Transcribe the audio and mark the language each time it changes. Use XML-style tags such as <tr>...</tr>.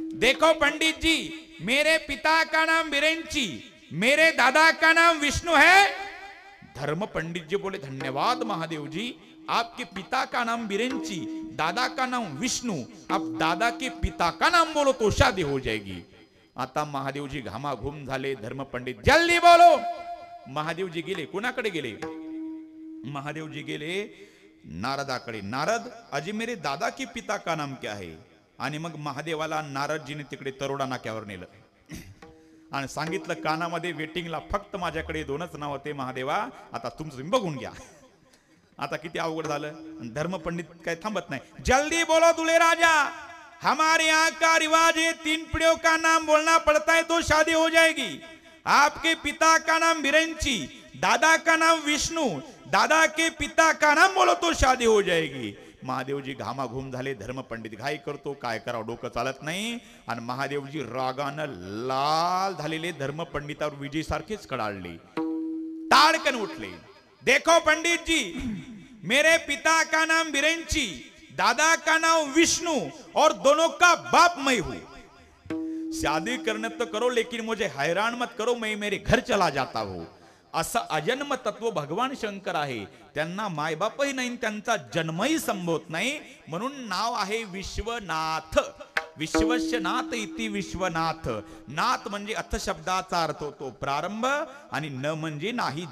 <hi>देखो पंडित जी, मेरे पिता का नाम बिरंची, मेरे दादा का नाम विष्णु है. धर्म पंडित जी बोले धन्यवाद महादेव जी, आपके पिता का नाम बिरंची, दादा का नाम विष्णु, आप दादा के पिता का नाम बोलो तो शादी हो जाएगी.</hi> <mr>आता महादेवजी घामाघूम झाले. धर्म पंडित,</mr> <hi>जल्दी बोलो.</hi> <mr>महादेवजी गेले कुणाकडे गेले? महादेवजी गेले नारदाकडे.</mr> <hi>नारद, अजी मेरे दादा के पिता का नाम क्या है?</hi> <mr>आणि मग महादेवाला नारदजीने तिकडे तरोडा नाक्यावर नेलं आणि सांगितलं कानामध्ये वेटिंगला फक्त माझ्याकडे 2च नाव होते महादेवा, आता तुमचं बघून घ्या. आता किती अवघड झालं. धर्मपंडित काय थांबत नाही.</mr> <hi>जल्दी बोलो दुल्हे राजा, हमारे यहाँ का रिवाज है 3 पीढ़ियों का नाम बोलना पड़ता है तो शादी हो जाएगी. आपके पिता का नाम बिरंची, दादा का नाम विष्णु, दादा के पिता का नाम बोलो तो शादी हो जाएगी.</hi> <mr>महादेवजी घामाघूम झाले. धर्मपंडित घाई करतो. काय करावं डोकं चालत नाही. आणि महादेवजी रागानं लाल झालेले धर्मपंडितावर विजय सारखेच कडाळले. ताडकन उठले.</mr> <hi>देखो पंडित जी, मेरे पिता का नाम बिरंची, दादा का नाम विष्णु, और दोनों का बाप मैं हूं. शादी करने तो करो लेकिन मुझे हैरान मत करो, मैं मेरे घर चला जाता हूं.</hi> <mr>असं अजन्म तत्व भगवान शंकर आहे. त्यांना मायबापही नाही, त्यांचा जन्मही संभवत नाही, म्हणून नाव आहे विश्वनाथ. विश्वस्य नाथ इति विश्वनाथ. नाथ म्हणजे अर्थ शब्दाचा अर्थ होतो प्रारंभ, आणि न म्हणजे नाही.</mr>